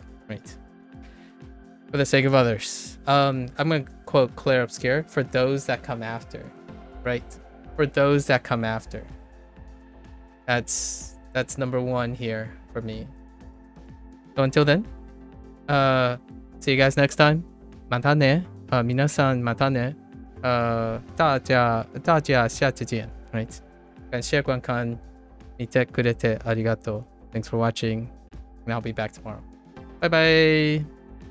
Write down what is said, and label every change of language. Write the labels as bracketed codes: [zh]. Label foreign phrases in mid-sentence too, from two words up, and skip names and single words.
[en] Right? For the sake of others. I'm gonna quote Claire Obscure, for those that come after. Right? For those that come after. That's number one here for me. So until then, see you guys next time. [ja] またね。皆さんまたね。 [zh] 大家下次见。Right? 感谢观看。 [ja] 見てくれてありがとう。 [en] Thanks for watching. And I'll be back tomorrow. Bye bye.